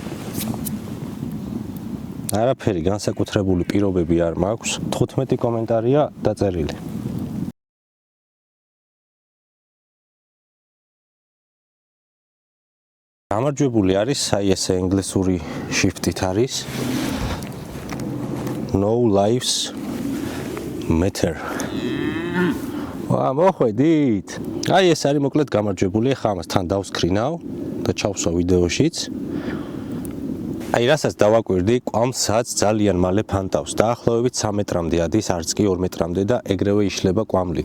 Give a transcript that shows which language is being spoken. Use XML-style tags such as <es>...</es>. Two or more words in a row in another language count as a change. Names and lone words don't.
<ka>არაფერი განსაკუთრებული პირობები არ მაქვს. 15 კომენტარია დაწერილი. გამარჯვებული არის, აი ესე ინგლისური შრიფტით არის.</ka> <en>No lives matter.</en> <ka>მოხვედით. აი ეს არის მოკლედ გამარჯვებული, ახლა ამას თან დავსკრინავ და ჩავსვა ვიდეოშიც. აი რასაც დავაკვირდი, კვამლსაც ძალიან მალე ფანტავს. დაახლოებით 3 მეტრამდე ადის, არც კი 2 მეტრამდე და ეგრევე იშლება კვამლი.</ka>